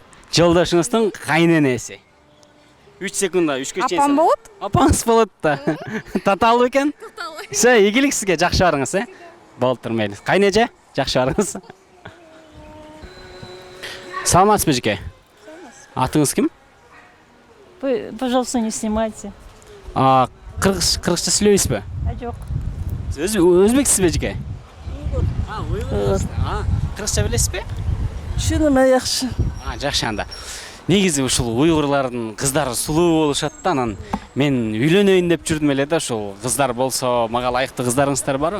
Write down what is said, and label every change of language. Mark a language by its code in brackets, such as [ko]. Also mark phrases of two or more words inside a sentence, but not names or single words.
[ky] Жолдошуңуздун кайненеси. 3 секунда, 3-кө чейин. Апам болот? Апаңыз болот да. Таталбы экен? Таталбы. Ийгилик сизге, жакшы барыңыз, Болуптур мейли. Кайнеже, жакшы барыңыз. Саламатсызбы, жеке? Атыңыз ким? [ru] Пожалуйста, не снимайте. [ky] Кыргызча сүйлөйсүзбү? Жок. Өзбексизби, жеке? Уйгур. Кыргызча билесизби? Түшүнөм, жакшы. Жакшы анда. Негизи ушул уйгурлардын кыздары сулуу болушат да, анан мен үйлөнөйүн деп жүрдүм эле да, ушул кыздар болсо мага ылайыктуу кыздарыңыздар барбы?